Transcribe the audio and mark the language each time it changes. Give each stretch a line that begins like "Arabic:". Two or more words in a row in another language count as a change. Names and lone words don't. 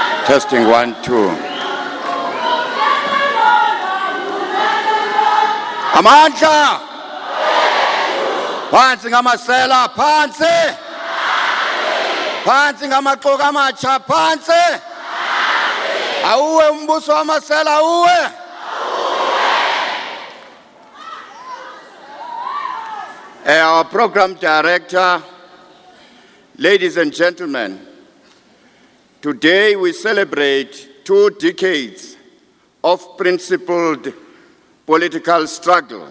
English: Testing 1, 2. Amandla!
Zulu: Phansi ngamasela, phansi! Phansi ngamaxoka amatsha, phansi! Awuwe umbuso wamasela, awuwe!
English: Our program director, ladies and gentlemen, today we celebrate 2 decades of principled political struggle.